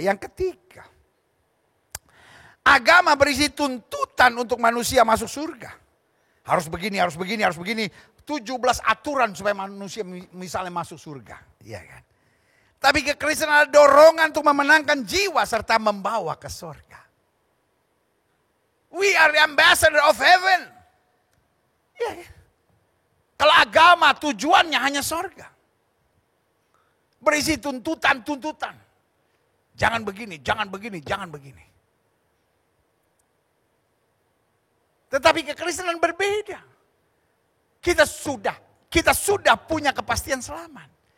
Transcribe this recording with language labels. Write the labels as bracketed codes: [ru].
[id] Yang ketiga, agama berisi tuntutan untuk manusia masuk surga. Harus begini, harus begini, harus begini. 17 aturan supaya manusia misalnya masuk surga. Iya kan? Tapi kekristenan ada dorongan untuk memenangkan jiwa serta membawa ke surga. [en] We are the ambassador of heaven. [id] Iya kan? Kalau agama tujuannya hanya surga. Berisi tuntutan-tuntutan. Jangan begini, jangan begini, jangan begini. Tetapi kekristenan berbeda. Kita sudah punya kepastian selamat.